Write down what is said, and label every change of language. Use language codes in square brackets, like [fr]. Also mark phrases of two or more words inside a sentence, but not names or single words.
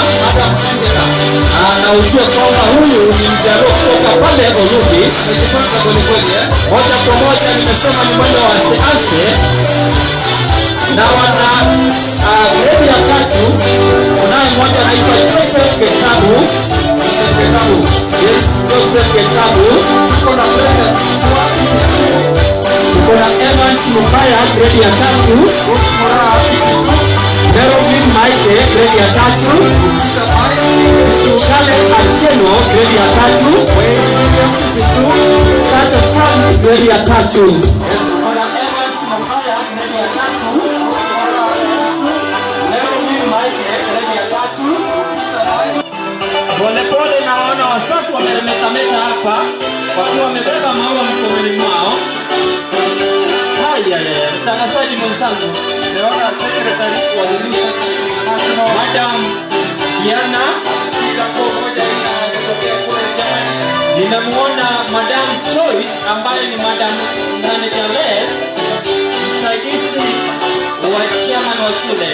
[sw] Anaujua kwamba huyu ni mjaluo kutoka pale Burundi. Amejipanga kwa kweli. Moja kwa moja nimesema ni mwendo wa asiase. na wana grade ya 3 kunaye mmoja anaitwa Joseph Getabu. [en] Yes, Joseph Getabu. [sw] Kuna Evans Mukaya grade ya 3. Melvin Maite grade ya 3. Charles Acheno grade ya 3. Tata Sam grade ya 3. Kuna Evans Mukaya grade ya 3. Melvin Maite grade ya 3. Polepole naona wasafi wamemetameta hapa wakiwa wamebeba maua mikononi mwao. Haya, mtangazaji mwenzangu, naona secretary wa Vuna Madam Diana, ninamuona Madam Joyce ambaye ni Madam Nanejales, msaidizi wa chairman wa shule.